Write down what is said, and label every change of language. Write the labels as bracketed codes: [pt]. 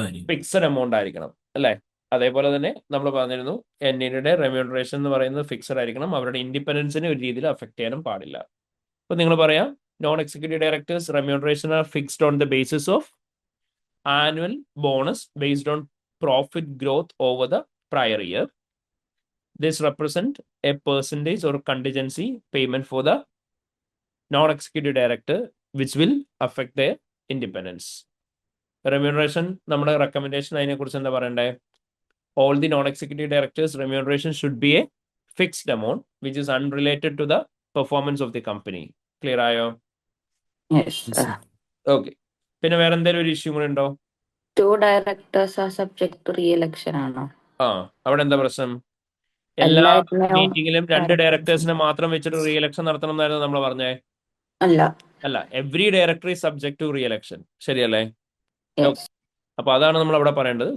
[ml] Fixed amount ആയിരിക്കണം അല്ലേ? അതേപോലെ തന്നെ നമ്മൾ പറഞ്ഞിരുന്നു NADയുടെ റെമ്യൂണറേഷൻ എന്ന് പറയുന്നത് ഫിക്സഡ് ആയിരിക്കണം. അവരുടെ ഇൻഡിപെൻഡൻസിനെ ഒരു രീതിയിൽ അഫക്ട് ചെയ്യാനും പാടില്ല. അപ്പൊ നിങ്ങൾ പറയാം [en] Non executive directors remuneration are fixed on the basis of annual bonus based on profit growth over the prior year. This represent a percentage or contingency payment for the non-executive director, which will affect their independence. [ml] Remuneration, നമ്മുടെ recommendation അതിനെ കുറിച്ച് എന്താ പറയണ്ടേ? [en] All the non-executive directors' remuneration should be a fixed amount, which is unrelated to the performance of the company. [ml] Clear ആയോ? [en] Yes. Okay. [ml] പിന്നെ വേറെ എന്തെങ്കിലും ഒരു ഇഷ്യൂ കൂടെ ഉണ്ടോ? [en] 2 directors are subject to re-election ആണോ? [ml] അവിടെ എന്താ പ്രശ്നം? എല്ലാ എല്ലാത്തിനും മീറ്റിംഗിലും 2 ഡയറക്ടേഴ്സിനെ മാത്രം വെച്ചിട്ട് റീ എലക്ഷൻ നടത്തണം എന്നായിരുന്നു നമ്മൾ പറഞ്ഞേ? അല്ല, [en] Every director is subject to re election. [ml] ശരിയല്ലേ? അപ്പൊ അതാണ് നമ്മൾ അവിടെ പറയേണ്ടത്.